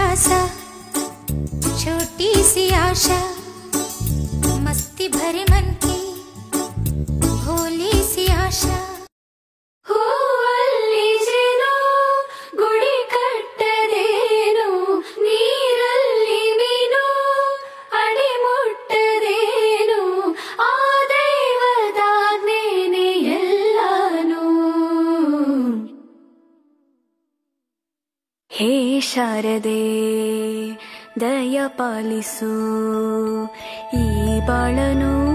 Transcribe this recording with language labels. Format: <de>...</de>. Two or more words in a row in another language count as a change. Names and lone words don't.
<hi>सा छोटी सी आशा मस्ती भरे मन की भोली सी आशा</hi> <kn>ಹೂವಲ್ಲಿಜೇನೋ ಗುಡಿ ಕಟ್ಟದೇನೋ ನೀರಲ್ಲಿ ಮೀನು ಅಡಿ ಮುಟ್ಟದೇನೋ ಆ ದೈವದಾಜ್ಞೆನೇ ಎಲ್ಲಾನು ಹೇ ಶಾರದೆ ದಯ ಪಾಲಿಸು ಈ ಬಾಳನು</kn>